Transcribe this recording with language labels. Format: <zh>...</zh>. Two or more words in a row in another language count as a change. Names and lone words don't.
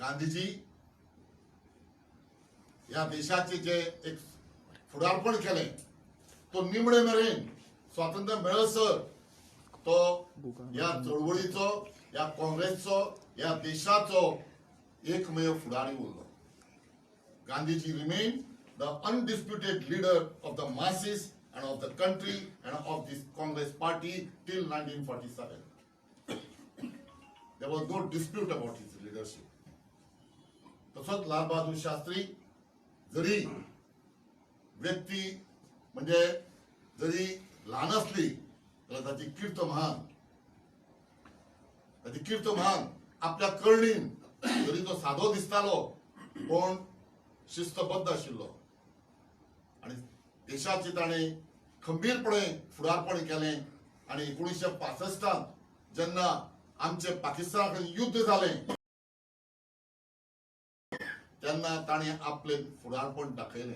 <kok>गांधीजी या देशाचे जे एक फुडारपण केलें, तो निमणे मेरेन स्वातंत्र्य मेळसर तो या चळवळीचो, या काँग्रेसचो, या देशाचो एकमेव फुडारी उरलो।</kok> <en>गांधीजी रिमेन the undisputed leader of the masses and of the country and of this Congress party till 1947. There was no dispute about his leadership.</en> <kok>तसोच लाल बहादूर शास्त्री जरी व्यक्ती म्हणजे जरी लहान असली तर ताची कीर्त महान, आपल्या करणीन जरी तो साधो दिसतालो पण शिस्तबद्ध आशिल्लो, आणि देशाचे ताणें खंबीरपणे फुडारपण केलें। आणि 1965 जेन्ना आमचे पाकिस्ताना कडेन युद्ध जालें तेन्ना ताणें आपलें फुडारपण दाखयलें।</kok>